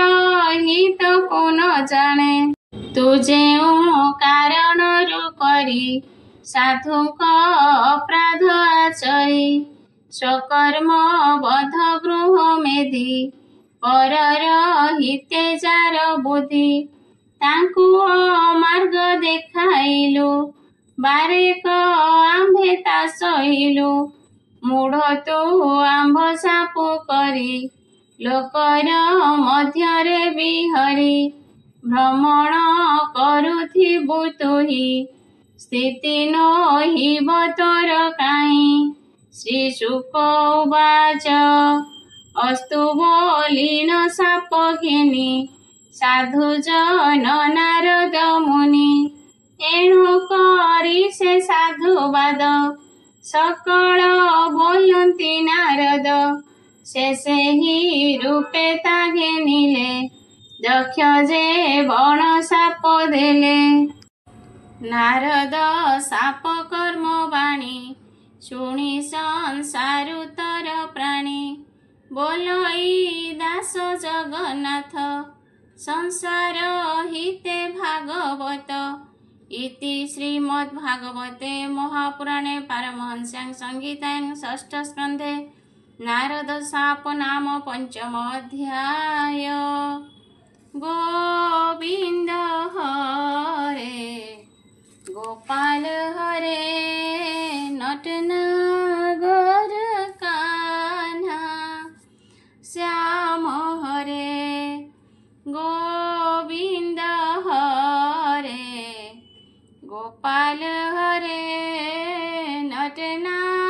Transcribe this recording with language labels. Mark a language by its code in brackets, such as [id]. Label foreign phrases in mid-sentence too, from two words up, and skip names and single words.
[or] ହିତକୁ ନ ଜାଣେ ତୁ ଯେଉଁ କାରଣରୁ କରି ସାଧୁଙ୍କ ଅପରାଧ ଆଚରି ସ୍ୱକର୍ମ ବଧ ଗୃହ ମେଧି ପରର ହିତେ ଯାର ବୁଦ୍ଧି ତାଙ୍କୁ ଅମାର୍ଗ ଦେଖାଇଲୁ ବାରେକ ଆମ୍ଭେ ତା ସହିଲୁ ମୂଢ଼ ତୁ ଆମ୍ଭ ସାପ କରୀ ଲୋକର ମଧ୍ୟରେ ବିହରୀ ଭ୍ରମଣ କରୁଥିବୁ ତୁହୀ ସ୍ଥିତି ନହିବ ତୋର କାଈ [sa] श्री शुक उवाच [or] ଅସ୍ତୁ ବୋଲିନ ସାପ ଘେନୀ ସାଧୁ ଜନ ନାରଦ ମୁନି ଏଣୁ କରୀ ସେ ସାଧୁବାଦ ସକଳ ବୋଲତୀ ନାରଦ ସେ ହୀ ରୂପେ ତା ଘେନିଲେ ଦକ୍ଷ ଯେ ବଣ ସାପ ଦେଲେ ନାରଦ ସାପ କର୍ମ ବାଣୀ ଶୁଣୀ ସଂସାରୁ ତର ପ୍ରାଣୀ ବୋଲଇ ଦାସ ଜଗନ୍ନାଥ ସଂସାର ହିତେ ଭାଗବତ [sa] इति श्रीमद्भागवते महापुराणे पारमहंस्यां संहितायां षष्ठ स्कन्धे नारद शाप नाम पंचम अध्याय। [hi] गोविंद हरे गोपाल हरे नटनागर कान्हा श्याम हरे गोविंद हरे गोपाल हरे नटनागर